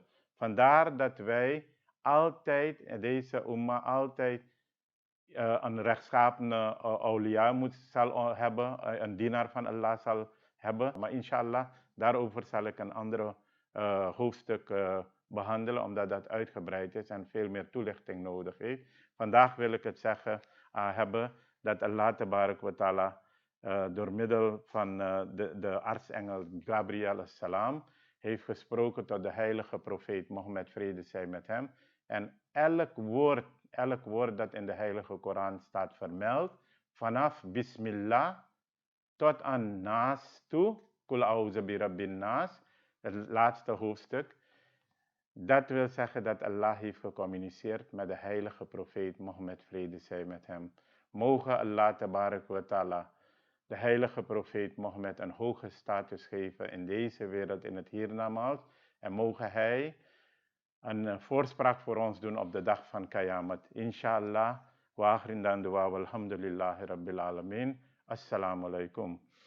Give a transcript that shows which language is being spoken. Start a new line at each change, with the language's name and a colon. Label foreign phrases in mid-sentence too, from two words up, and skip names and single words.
Dutch: Vandaar dat wij altijd in deze umma altijd een rechtschapene awliya zal hebben, een dienaar van Allah zal hebben. Maar inshallah, daarover zal ik een andere hoofdstuk behandelen, omdat dat uitgebreid is en veel meer toelichting nodig heeft. Vandaag wil ik het zeggen hebben dat Allah
Arabic: تبارك وتعالى
Dutch: door middel van de artsengel Gabriel salam heeft gesproken tot de heilige profeet Mohammed, vrede zij met hem. En elk woord dat in de heilige Koran staat vermeld, vanaf Bismillah tot aan Naas toe,
Arabic: قل أعوذ برب الناس,
Dutch: het laatste hoofdstuk. Dat wil zeggen dat Allah heeft gecommuniceerd met de heilige profeet Mohammed, vrede zij met hem. Mogen Allah
Arabic: تبارك وتعالى
Dutch: de heilige profeet Mohammed een hoge status geven in deze wereld, in het hiernamaals. En mogen hij een voorspraak voor ons doen op de dag van Qayamat. Inshallah.
Arabic: وآخرين دان دعاء والحمد لله رب العالمين. السلام عليكم.